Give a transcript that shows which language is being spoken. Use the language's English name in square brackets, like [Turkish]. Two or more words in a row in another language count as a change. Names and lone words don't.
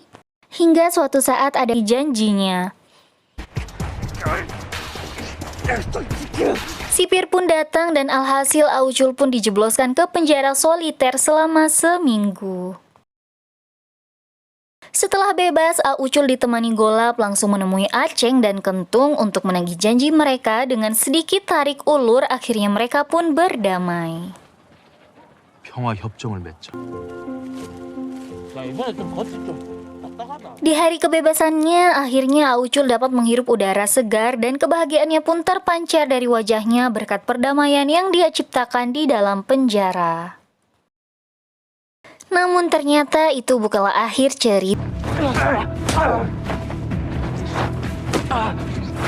[Indonesian] Hingga suatu saat ada janjinya. Sipir pun datang dan alhasil A Ucul pun dijebloskan ke penjara soliter selama seminggu. Setelah bebas, A Ucul ditemani Golap langsung menemui Aceng dan Kentung untuk menagih janji mereka. Dengan sedikit tarik ulur, akhirnya mereka pun berdamai. [Korean] 평화 협정을 맺자. 야 이번에 좀 겉이 좀 딱딱하다. [Indonesian] Di hari kebebasannya, akhirnya A Ucul dapat menghirup udara segar dan kebahagiaannya pun terpancar dari wajahnya berkat perdamaian yang dia ciptakan di dalam penjara. Namun ternyata itu bukanlah akhir cerita.